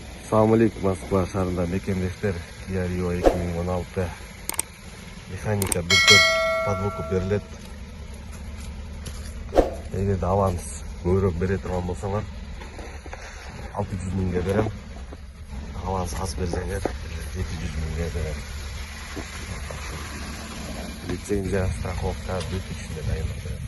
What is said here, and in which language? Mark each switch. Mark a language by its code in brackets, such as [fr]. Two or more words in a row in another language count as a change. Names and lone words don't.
[ar] السلام عليكم, [ky] Moskva şahrında mekendeshler. Kia Rio 2016 mexanika 1.4 подвоку берилет. Эгерде аванс көбүрөөк бере турган болсоңор 600 миңге берем. Аванс аз берсеңер 700 миңге берем. Лицензия, страховка, бүт ичинде дайын берем.